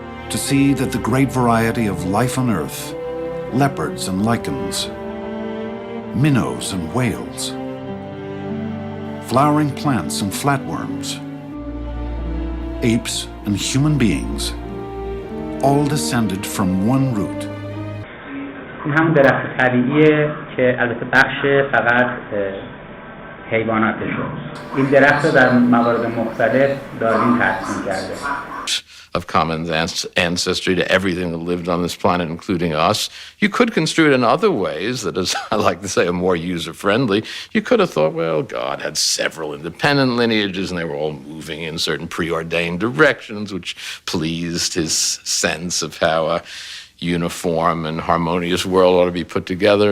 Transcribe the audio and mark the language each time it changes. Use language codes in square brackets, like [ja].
[en] To see that the great variety of life on Earth, leopards and lichens, minnows and whales, flowering plants and flatworms, apes and human beings, all descended from one root. [fa] این همون درخت طبیعیه که البته بخش فقط حیواناتشه. این درخت رو در موارد مختلف داروین تقسیم کرده. [en] Of common ancestry to everything that lived on this planet, including us. You could construe it in other ways that, as I like to say, are more user-friendly. You could have thought, well, God had several independent lineages and they were all moving in certain preordained directions, which pleased his sense of how a uniform and harmonious world ought to be put together.